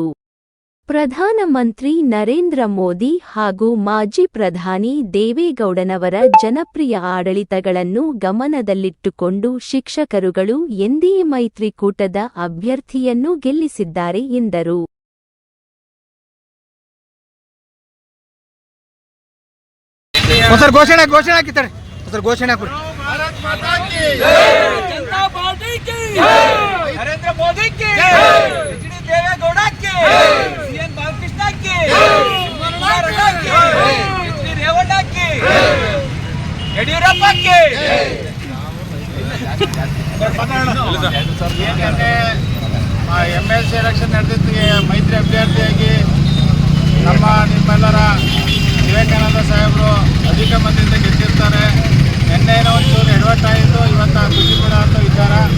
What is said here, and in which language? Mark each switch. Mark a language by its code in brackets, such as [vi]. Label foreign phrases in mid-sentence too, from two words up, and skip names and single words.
[kn] ಪ್ರಧಾನಮಂತ್ರಿ ನರೇಂದ್ರ ಮೋದಿ ಹಾಗೂ ಮಾಜಿ ಪ್ರಧಾನಿ ದೇವೇಗೌಡನವರ ಜನಪ್ರಿಯ ಆಡಳಿತಗಳನ್ನು ಗಮನದಲ್ಲಿಟ್ಟುಕೊಂಡು ಶಿಕ್ಷಕರುಗಳು ಎನ್ಡಿಎ ಮೈತ್ರಿಕೂಟದ ಅಭ್ಯರ್ಥಿಯನ್ನು ಗೆಲ್ಲಿಸಿದ್ದಾರೆ ಎಂದರು. [hi] ಘೋಷಣೆ नरेंद्र मोदी की, देवेगौड़ा की, सीएम बालकृष्ण की, रेवण्णा की, येडियूरप्पा की. [kn] MLC ಎಲೆಕ್ಷನ್ ನಡೆದಿದ್ದಕ್ಕೆ ಮೈತ್ರಿ ಅಭ್ಯರ್ಥಿಯಾಗಿ ನಿಮ್ಮೆಲ್ಲರ ವಿವೇಕಾನಂದ ಸಾಹೇಬರು ಅಧಿಕ ಮಂದಿಯಿಂದ ಗೆದ್ದಿರ್ತಾರೆ. ನಿನ್ನೆನೋ ಒಂಚೂರು ಎಡವಟ್ಟಾಯಿತು, ಇವತ್ತು ಖುಷಿ ಪಡುವಂಥ ವಿಚಾರ.